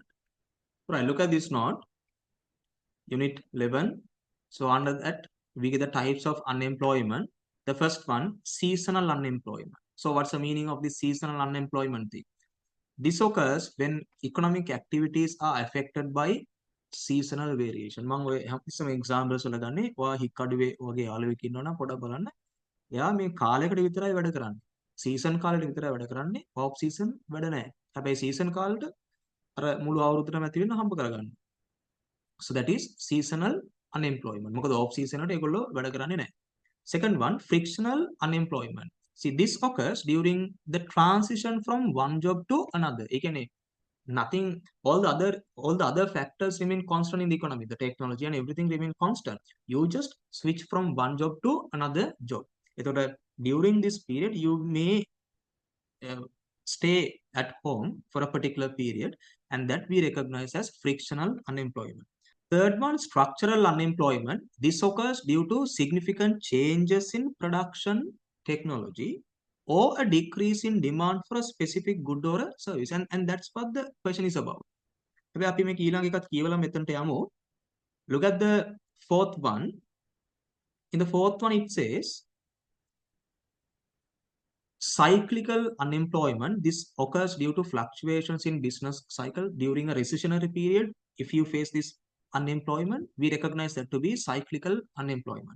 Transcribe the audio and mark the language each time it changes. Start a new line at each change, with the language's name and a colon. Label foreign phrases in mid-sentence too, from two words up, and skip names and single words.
English: Right, look at this note, unit 11. So under that, we get the types of unemployment. The first one, seasonal unemployment. So what's the meaning of this seasonal unemployment thing? This occurs when economic activities are affected by seasonal variation.
Sinhala: මම ඔය
English: some examples
Sinhala: වල ගන්නේ ඔයා හික්කඩුවේ වගේ යාළුවෙක් ඉන්නවනම් පොඩක් බලන්න. එයා මේ කාලයකට විතරයි වැඩ කරන්නේ. සීසන් කාලෙට විතරයි වැඩ කරන්නේ.
English: off season
Sinhala: වැඩ නැහැ. හැබැයි සීසන් කාලෙට අර මුළු අවුරුද්දටම ඇති වෙන්න හම්බ කරගන්න.
English: So that is seasonal unemployment.
Sinhala: මොකද
English: off season
Sinhala: වලට ඒගොල්ලෝ වැඩ කරන්නේ නැහැ.
English: Second one, frictional unemployment. See, this occurs during the transition from one job to another.
Sinhala: ඒ කියන්නේ
English: nothing, all the other factors remain constant in the economy. The technology and everything remain constant. You just switch from one job to another job. එතකොට during this period, you may stay at home for a particular period, and that we recognize as frictional unemployment. Third one, structural unemployment. This occurs due to significant changes in production technology or a decrease in demand for a specific good or a service. And that's what the question is about.
Sinhala: අපි මේක ඊළඟ එකත් කියවලා මෙතනට යමු.
English: Look at the fourth one. In the fourth one, it says cyclical unemployment. This occurs due to fluctuations in business cycle during a recessionary period. If you face this unemployment, we recognize that to be cyclical unemployment.